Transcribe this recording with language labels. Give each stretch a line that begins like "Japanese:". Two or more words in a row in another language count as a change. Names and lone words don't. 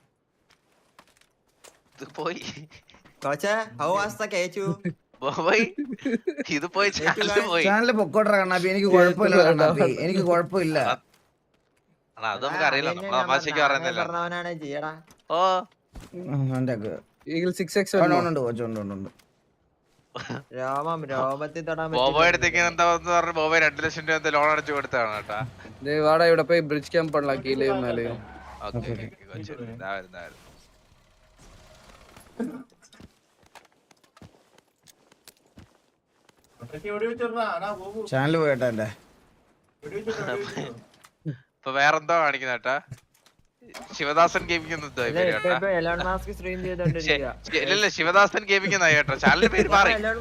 Malayalam: ചാനലിൽ പൊക്കോട്ടെ കണ്ണാപ്പി, എനിക്ക് കുഴപ്പമില്ല കണ്ണാപ്പി, എനിക്ക് കുഴപ്പമില്ല. അത് നമുക്ക് അറിയില്ല, തമാശക്ക് പറയുന്നില്ല. ബോബോയെ 2 ലക്ഷം രൂപ ലോൺ അടച്ചു കൊടുത്താണ് കേട്ടാ.
Tamil: வாடா இவட போய்
English: bridge camp
Tamil: பண்ணலாம் கீழேயும் மேலேயும்.
Malayalam: ഓക്കേ ചാനൽ പോയിട്ടാ എന്റെ. ഇപ്പൊ വേറെന്തോ കാണിക്കുന്ന കേട്ടാ, ശിവദാസൻ ഗെയിമിംഗ് ഇല്ലല്ല, ശിവദാസൻ ഗെയിമിംഗ് കേട്ടോ, ചാനലിന്റെ പേര് മാറി.